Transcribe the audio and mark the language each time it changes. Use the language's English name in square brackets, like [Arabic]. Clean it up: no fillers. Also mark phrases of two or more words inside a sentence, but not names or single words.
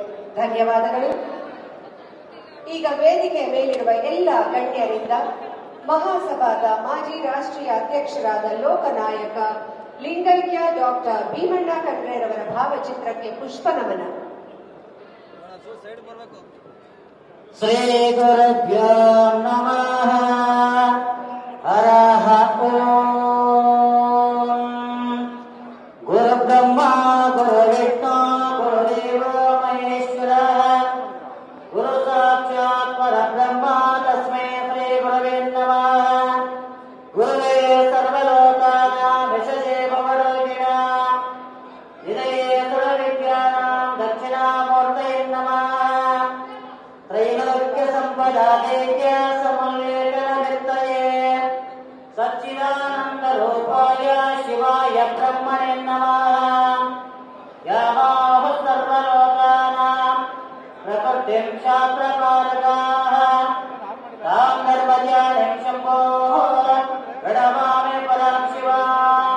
[Kannada] ಧನ್ಯವಾದಗಳು. ಈಗ ವೇದಿಕೆ ಮೇಲಿರುವ ಎಲ್ಲ ಗಣ್ಯರಿಂದ ಮಹಾಸಭಾದ ಮಾಜಿ ರಾಷ್ಟ್ರೀಯ ಅಧ್ಯಕ್ಷರಾದ ಲೋಕನಾಯಕ ಲಿಂಗೈಕ್ಯ ಡಾಕ್ಟರ್ ಭೀಮಣ್ಣ ಖಂಡ್ರೆರವರ ಭಾವಚಿತ್ರಕ್ಕೆ ಪುಷ್ಪ ನಮನ. [Sanskrit] श्री गुरुभ्यो नमः. हरः ॐ. गुरु ब्रह्म गुरु विष्णु गुरुदेवो महेश्वर गुरु साक्षात् परब्रह्म तस्मै श्री गुरवे नमः. गुरवे सर्वलोकानां विषजे भवरोगिणां निधये सर्वविद्यानां दक्षिणामूर्तये नमः. त्रैलोक्य सम्पदा देव्य समन्वेषणवित्तये सच्चिदानन्द रूपाय शिवाय ब्रह्मणे नमः. यावाह सर्वलोकानां प्रकृतिं शास्त्रपारगाः तां धर्मज्ञानिं शम्भोः प्रणमामि परं शिवाम्.